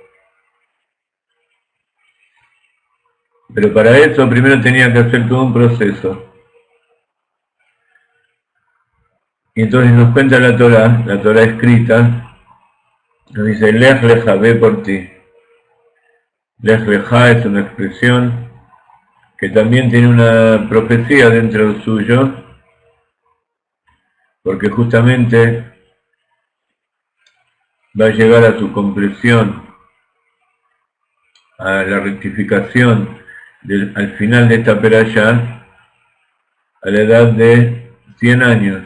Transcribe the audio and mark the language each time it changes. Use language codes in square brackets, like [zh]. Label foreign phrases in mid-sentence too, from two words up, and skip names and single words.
[es] Pero para eso primero tenía que hacer todo un proceso. Y entonces nos cuenta la Torah escrita, nos dice, [he] לך לך, [es] ve por ti. [he] לך לך [es] es una expresión que también tiene una profecía dentro suyo, porque justamente va a llegar a su comprensión, a la rectificación al final de esta perashá, a la edad de 100 años.